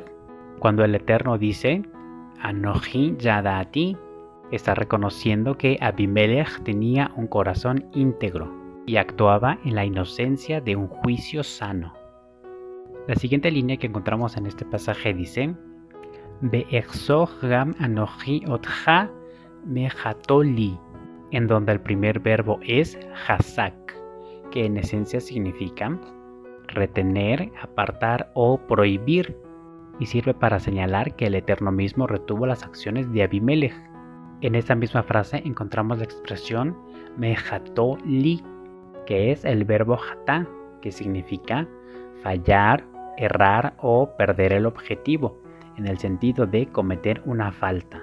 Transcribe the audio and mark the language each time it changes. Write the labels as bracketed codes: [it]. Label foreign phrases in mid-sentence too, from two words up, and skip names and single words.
[es] Cuando el Eterno dice [he] אנכי ידעתי, [es] está reconociendo que Abimelech tenía un corazón íntegro y actuaba en la inocencia de un juicio sano. La siguiente línea que encontramos en este pasaje dice [he] ואחשך גם אנכי אותך מחטו-לי, [es] en donde el primer verbo es hazak, que en esencia significa retener, apartar o prohibir, y sirve para señalar que el Eterno mismo retuvo las acciones de Abimelech. En esta misma frase encontramos la expresión mejatoli, que es el verbo hatá, que significa fallar, errar o perder el objetivo, en el sentido de cometer una falta.